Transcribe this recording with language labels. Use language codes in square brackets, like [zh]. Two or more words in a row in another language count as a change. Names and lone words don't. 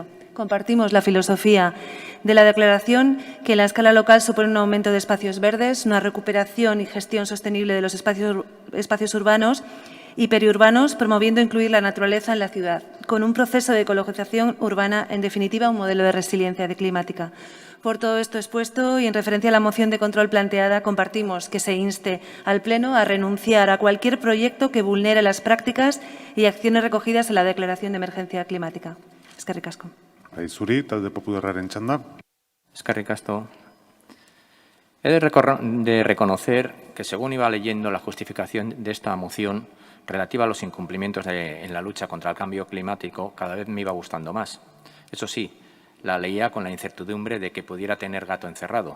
[es] Compartimos la filosofía de la declaración, que en la escala local supone un aumento de espacios verdes, una recuperación y gestión sostenible de los espacios urbanos y periurbanos, promoviendo incluir la naturaleza en la ciudad, con un proceso de ecologización urbana, en definitiva, un modelo de resiliencia climática. Por todo esto expuesto y en referencia a la moción de control planteada, compartimos que se inste al Pleno a renunciar a cualquier proyecto que vulnere las prácticas y acciones recogidas en la Declaración de Emergencia Climática. [eu] Eskerrik asko. Zuri, talde popularraren txanda. Eskerrik asko. [es] He de reconocer que según iba leyendo la justificación de esta moción relativa a los incumplimientos en la lucha contra el cambio climático, cada vez me iba gustando más. Eso sí, la leía con la incertidumbre de que pudiera tener gato encerrado.